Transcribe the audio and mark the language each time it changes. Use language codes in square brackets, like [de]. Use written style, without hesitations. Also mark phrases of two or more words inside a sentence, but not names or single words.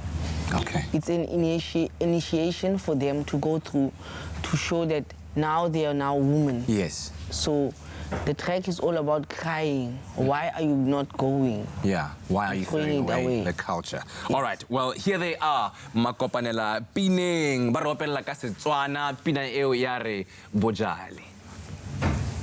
[en] Okay. It's an initiation for them to go through to show that now they are now women. Yes. So the track is all about crying. Why are you not going? Yeah, why are you throwing away the culture? Yes. All right, well, here they are. [tn] Makopanela Pineng, baropela ka Setswana, pina eo yare Bojale.